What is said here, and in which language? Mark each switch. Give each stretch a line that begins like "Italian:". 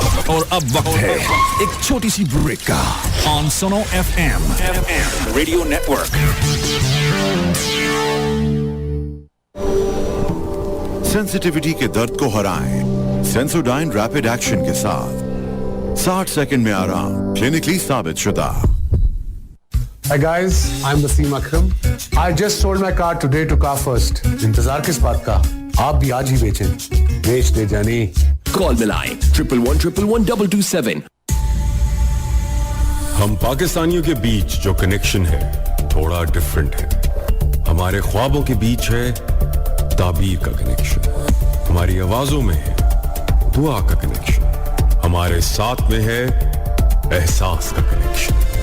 Hindi: और अब वक्त है एक छोटी सी ब्रेक का ऑन सुनो FM रेडियो नेटवर्क। सेंसिटिविटी के दर्द को हराएं सेंसोडाइन रैपिड एक्शन के साथ। 60 सेकंड में आराम, क्लिनिकली साबित शुदा।
English: Hi guys, I'm Wasim Akram. I just sold my car today to Car First.
Hindi: इंतजार किस बात का, आप भी आज ही बेचें, बेच दे जानी। कॉल मिलाएं 111-122-7। हम पाकिस्तानियों के बीच जो कनेक्शन है थोड़ा डिफरेंट है। हमारे ख्वाबों के बीच है ताबीर का कनेक्शन, हमारी आवाजों में है दुआ का कनेक्शन, हमारे साथ में है एहसास का कनेक्शन।